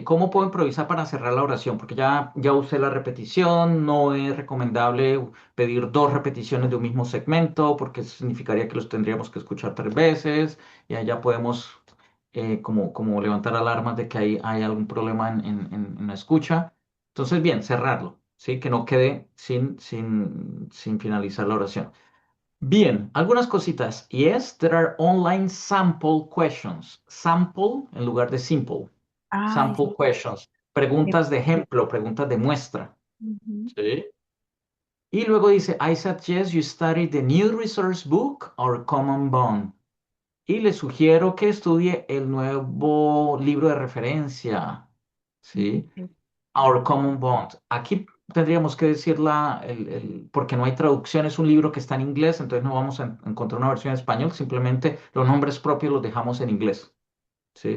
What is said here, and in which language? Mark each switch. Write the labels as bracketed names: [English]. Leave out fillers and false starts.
[Spanish] ¿Cómo puedo improvisar para cerrar la oración? Porque ya usé la repetición, no es recomendable pedir dos repeticiones de un mismo segmento, porque eso significaría que los tendríamos que escuchar tres veces, y allá podemos como levantar alarmas de que hay algún problema en la escucha. Entonces, bien, cerrarlo, ¿sí? Que no quede sin finalizar la oración. Bien, algunas cositas. [English] Yes, there are online sample questions. [Spanish] Sample en lugar de simple. Ay, [English] Sample questions. [Spanish] sí. Preguntas de ejemplo, preguntas de muestra. Ujú. ¿Sí? Y luego dice, [English] I suggest you study the new resource book or common bond. [Spanish] Y le sugiero que estudie el nuevo libro de referencia. ¿Sí? Sí. [English] Our Common Bond. [Spanish] Aquí tendríamos que decir porque no hay traducción, es un libro que está en inglés, entonces no vamos a encontrar una versión en español, simplemente los nombres propios los dejamos en inglés, ¿sí?